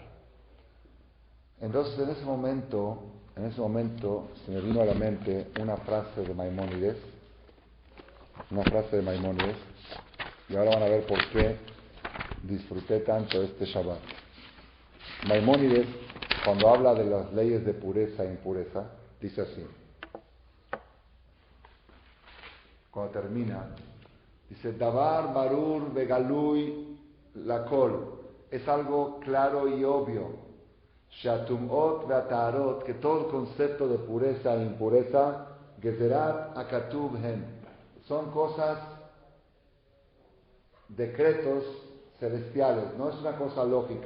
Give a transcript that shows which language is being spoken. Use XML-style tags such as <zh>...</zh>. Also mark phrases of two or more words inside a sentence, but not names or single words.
<es>Entonces en ese momento se me vino a la mente una frase de Maimónides, y ahora van a ver por qué disfruté tanto este Shabbat. Maimónides, cuando habla de las leyes de pureza e impureza, dice así. Cuando termina, dice,</es> <he>דבר ברור בגלוי לכל,</he> <es>es algo claro y obvio,</es> <he>שהטומאות והטהרות,</he> <es>que todo el concepto de pureza e impureza,</es> <he>גזירת הכתוב הן,</he> <es>son cosas, decretos celestiales, no es una cosa lógica.</es>